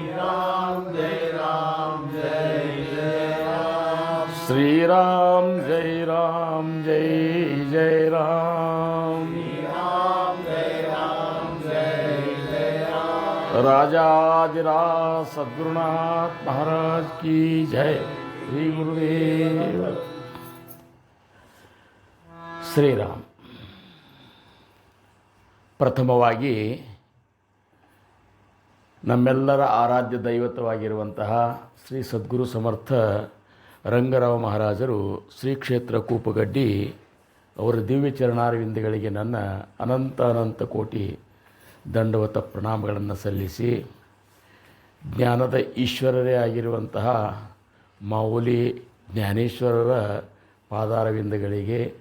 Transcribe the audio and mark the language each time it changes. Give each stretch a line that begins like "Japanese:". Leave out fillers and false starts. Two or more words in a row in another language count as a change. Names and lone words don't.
Hindi: श्री राम जय जय राम। राजाधिराज सद्गुरुनाथ महाराज की जय। श्री गुरुदेव। श्रीराम।
Kannada: ಪ್ರಥಮವಾಗಿ ನಮ್ಮೆಲ್ಲರ ಆರಾಧ್ಯ ದೈವತವಾಗಿರುವಂತಹ ಶ್ರೀ ಸದ್ಗುರು ಸಮರ್ಥ ರಂಗರಾವ್ ಮಹಾರಾಜರು ಶ್ರೀ ಕ್ಷೇತ್ರ ಕೂಪಗಡ್ಡಿ ಅವರ ದಿವ್ಯ ಚರಣಾರವಿಂದಗಳಿಗೆ ನನ್ನ ಅನಂತ ಕೋಟಿ ದಂಡವತ ಪ್ರಣಾಮಗಳನ್ನು ಸಲ್ಲಿಸಿ, ಜ್ಞಾನದ ಈಶ್ವರರೇ ಆಗಿರುವಂತಹ ಮಾವುಲಿ ಜ್ಞಾನೇಶ್ವರರ ಪಾದಾರವಿಂದಗಳಿಗೆ,